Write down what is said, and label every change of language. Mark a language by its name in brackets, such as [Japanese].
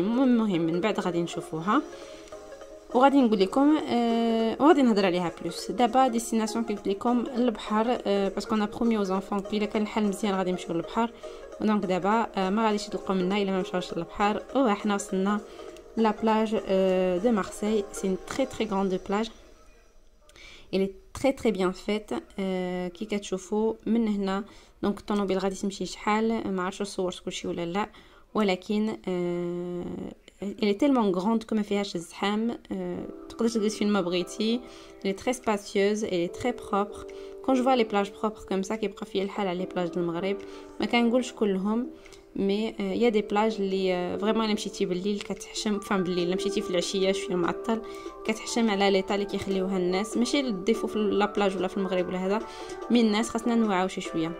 [Arabic] المهم من بعد غادي نشوفوها وغادي نقول لكم وغادي نهضر عليها بلوس. دابا ديستيناسيون قلت لكم البحر باسكو انا برومي اوز انفون الا كان الحال مزيان غادي نمشيو للبحر. دونك دابا ما غاديش تلقاو منا الا ما مشاوش للبحر. وحنا وصلنا لا بلاج دو مارسي. [French] سي une très très grande plage. Elle est très très bien faite. [Arabic] كي كتشوفوا من هنا دونك الطوموبيل غادي تمشي شحال ما عرفتش صورت كلشي ولا لا، ولكن [French] elle est tellement grande que [Arabic] ما فيهاش الزحام. تقدر تجلس فين ما بغيتي. [French] elle est très spacieuse, elle est très propre. quand je vois les plages propres comme ça [Arabic] كيبقى فيا الحال على لي بلاج د المغرب. ما كنقولش كلهم مي يا دي بلاج اللي فريمون الا مشيتي بالليل كتحشم، فهم بالليل الا مشيتي في العشيه شويه معطل كتحشم على ليطا اللي كيخليوها الناس. ماشي الديفو في لا بلاج ولا في المغرب ولا هذا، من الناس خاصنا نوعاو شي شويه.